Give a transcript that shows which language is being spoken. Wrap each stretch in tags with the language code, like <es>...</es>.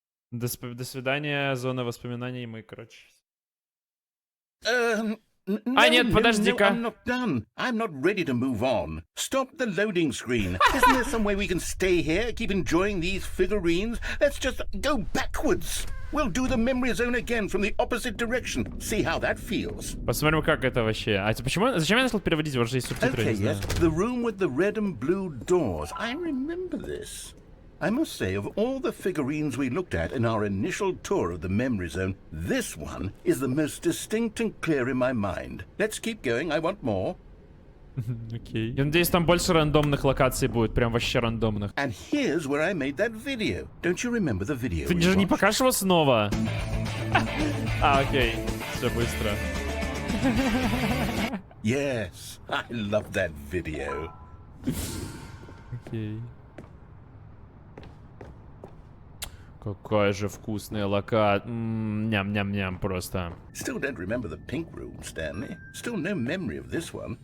<ru>До свидания, зона воспоминаний. Мы, короче. Нет, подожди-ка.</ru> <en>I'm not done. I'm not ready to move on. Stop the loading screen. Isn't there some way we can stay here, keep enjoying these figurines? Let's just go backwards. We'll do the memory zone again from the opposite direction. See how that feels.</en> <ru>Посмотрим, как это вообще. А почему? Зачем я начал переводить? Вот же есть субтитры.</ru> <en>Okay, yes. The room with the red and blue doors. I remember this. I must say, of all the figurines we looked at in our initial tour of the memory zone, this one is the most distinct and clear in my mind. Let's keep going. I want more.</en> <ru>Окей. Я надеюсь, там больше рандомных локаций будет, прям вообще рандомных.</ru> <en>And here's where I made that video. Don't you remember the video?</en> <ru>Ты же не покажешь его снова? Окей. Все быстро.</ru> <en>Yes, I love that video.</en> <ru>Окей. Какая же вкусная локация. Ням-ням-ням просто.</ru> <en>Still don't remember the pink room, Stanley. Still no memory of this one.</en>